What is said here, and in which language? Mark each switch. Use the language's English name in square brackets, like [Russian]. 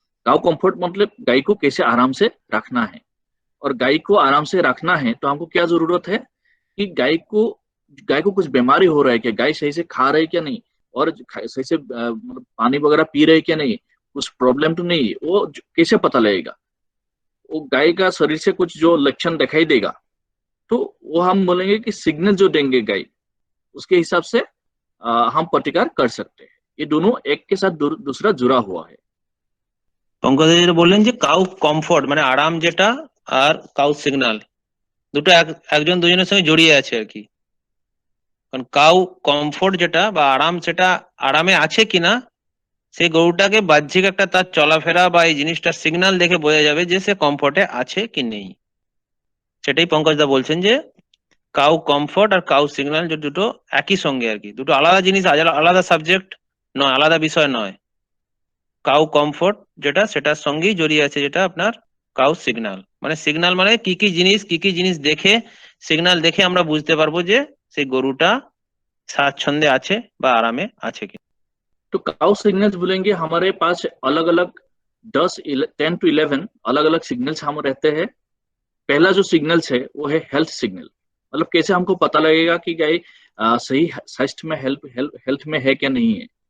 [Hindi] Cow comfort मतलब गाय को कैसे आराम से रखना है, और गाय को आराम से रखना है तो हमको क्या जरूरत है कि गाय को कुछ बीमारी हो रहा है क्या, गाय सही से खा रही है क्या नहीं, और सही से मतलब पानी वगैरह पी रही है क्या नहीं, कुछ प्रॉब्लम तो नहीं है, वो कैसे पता लगेगा। वो गाय का शरीर से कुछ जो लक्षण दिखाई देगा तो वो हम बोलेंगे कि सिग्नल जो देंगे गाय, उसके हिसाब से हम प्रतिकार कर सकते हैं। ये दोनों एक के साथ दूसरा जुड़ा हुआ है। [Bangla] পঙ্কজ যেটা বললেন যে কাউ কমফোর্ট মানে আরাম যেটা, আর কাউ সিগন্যাল দুটো একজন দুজনের সঙ্গে জড়িয়ে আছে আর কি। কারণ কাউ কমফোর্ট যেটা বা আরাম, সেটা আরামে আছে কিনা সেই গরুটাকে বাহ্যিক একটা তার চলাফেরা বা এই জিনিসটা সিগন্যাল দেখে বোঝা যাবে যে সে কমফোর্টে আছে কি নেই। সেটাই পঙ্কজ দা বলছেন যে কাউ কমফোর্ট আর কাউ সিগন্যাল যে দুটো একই সঙ্গে আর কি, দুটো আলাদা জিনিস, আলাদা সাবজেক্ট নয়, আলাদা বিষয় নয়। কাউ কমফোর্ট যেটা সেটার সঙ্গেই জড়িয়ে আছে যেটা আপনার কাউ সিগন্যাল। মানে সিগন্যাল মানে কি কি জিনিস দেখে, সিগন্যাল দেখে আমরা বুঝতে পারবো যে সেই গরুটা স্বাচ্ছন্দ্যে আছে বা আরামে আছে কি। [Hindi] तो काउ सिग्नल्स बोलेंगे हमारे पास अलग अलग 10 to 11 अलग अलग सिग्नल्स हम रहते हैं। पहला जो सिग्नल्स है वो है हेल्थ सिग्नल, मतलब कैसे हमको पता लगेगा कि गाय सही स्वास्थ्य में हेल्थ में है क्या नहीं है।